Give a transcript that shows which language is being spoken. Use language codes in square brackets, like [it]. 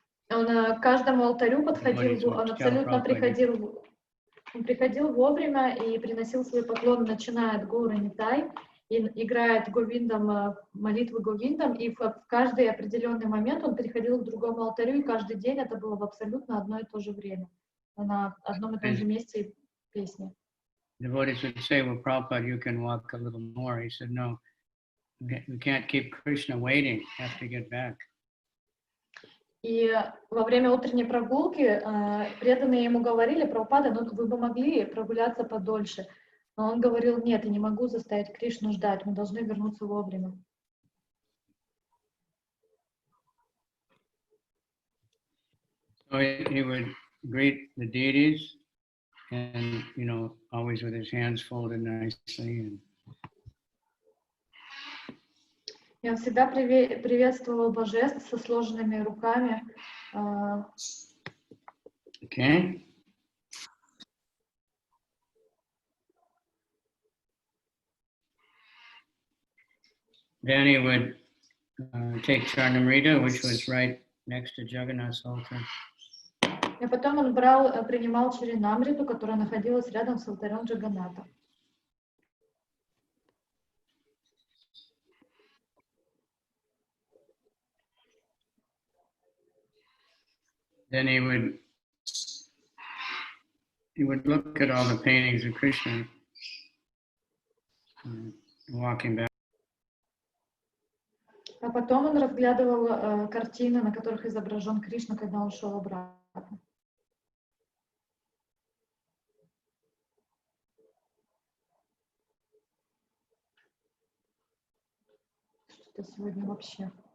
[ru] он к каждому алтарю подходил, он абсолютно приходил вовремя и приносил свои поклоны, начиная от Гаура Нитай, и играет Говиндам, молитвы Говиндам, и в каждый определенный момент он переходил к другому алтарю, и каждый день это было в абсолютно одно и то же время. На одном и том же месте песни. [en] Devotees would say, well, Prabhupada, you can walk a little more. He said, no, we can't keep Krishna waiting. We have to get back. [ru] И во время утренней прогулки преданные ему говорили: Прабхупада, ну вы бы могли прогуляться подольше. Но он говорил: нет, я не могу заставить Кришну ждать, мы должны вернуться вовремя. [en] So he would greet the deities, and always with his hands folded nicely. [ru] И он всегда приветствовал божеств со сложенными руками. [en] Okay. Then he would take Charnamrita, which was right next to Jagannath's altar. [ru] И потом он принимал Чаринамриту, которая находилась рядом с алтарем Джаганната. [en] Then he would look at all the paintings of Krishna, walking back. [ru] А потом он разглядывал картины, на которых изображен Кришна, когда он шел обратно. Что сегодня вообще?